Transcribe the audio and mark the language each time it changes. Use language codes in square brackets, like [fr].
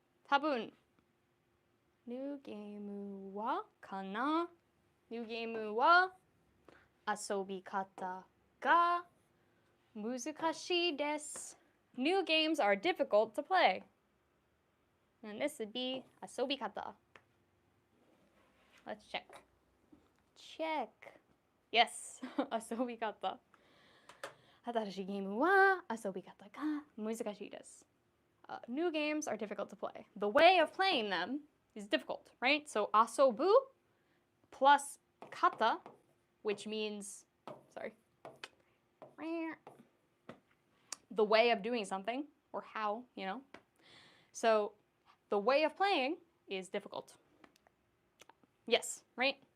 [ja] 多分 New game はかな New game は遊び方が難しいです [en] New games are difficult to play. And this would be 遊び方 Let's check. Check. Yes. [ja] 遊び方新しいゲームは遊び方が難しいです [en] New games are difficult to play. The way of playing them is difficult, right? So asobu plus kata, which means sorry. The way of doing something, or how, you know. So the way of playing is difficult. Yes, right?